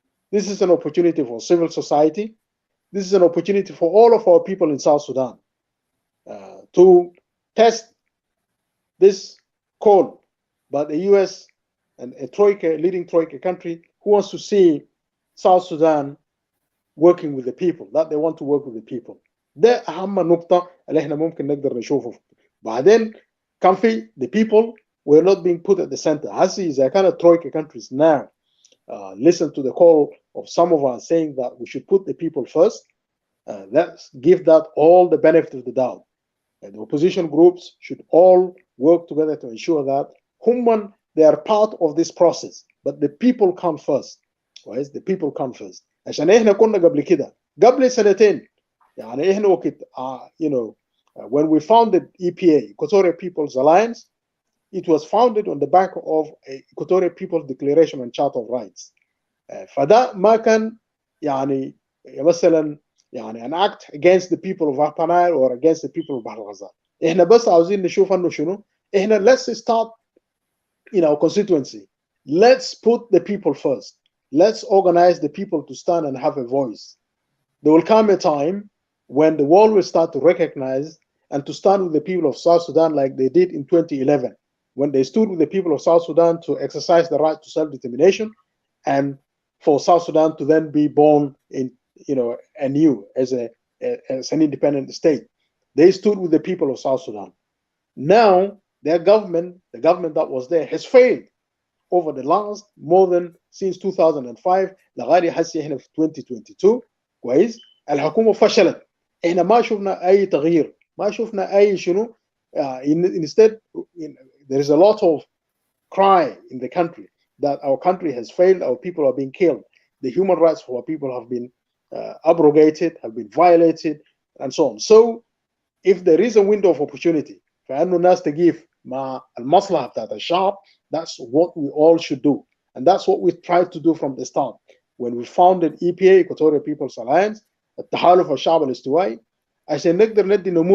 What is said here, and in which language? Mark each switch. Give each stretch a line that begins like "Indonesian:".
English: This is an opportunity for civil society. This is an opportunity for all of our people in South Sudan to test this call by the US and a leading Troika country who wants to see South Sudan working with the people, that they want to work with the people.
Arabic: ده أهم نقطة اللي إحنا ممكن نقدر نشوفه. بعدين كان في
English: the people were not being put at the center.
Arabic: هسي إذا كانت
English: Troika countries now listen to the call of some of us saying that we should put the people first, let's give that all the benefit of the doubt. And the opposition groups should all work together to ensure that they are part of this process, but the people come first. Right? The people come first.
Arabic: عشان احنا كنا قبل كده قبل سنتين يعني احنا وقت
English: when we founded EPA, Equatorial People's Alliance, it was founded on the back of a Equatorial People's Declaration and Charter of Rights.
Arabic: فده ما كان يعني مثلا يعني
English: an act against the people of Upper Nile or against the people of بحر الغزال.
Arabic: احنا بس عاوزين نشوف انه شنو احنا
English: let's start in our constituency. Let's put the people first. Let's organize the people to stand and have a voice. There will come a time when the world will start to recognize and to stand with the people of South Sudan like they did in 2011, when they stood with the people of South Sudan to exercise the right to self-determination and for South Sudan to then be born in, anew as an independent state. They stood with the people of South Sudan. Now, their government, the government that was there, has failed over the last more than since 2005
Arabic: لغاية حسي احنا في 2022 كويس. الحكومة فشلت. احنا ما شفنا أي تغيير، ما شفنا أي شنو.
English: Instead, there is a lot of cry in the country. that our country has failed, our people are being killed, the human rights of our people have been abrogated, have been violated, and so on. So if there is a window of opportunity
Arabic: فانه الناس تقيف مع المصلحه بتاعت الشعب,
English: that's what we all should do, and that's what we tried to do from the start when we founded EPA, Equatorial People's Alliance, التحالف الشعب الاستوائي,
Arabic: عشان نقدر ندي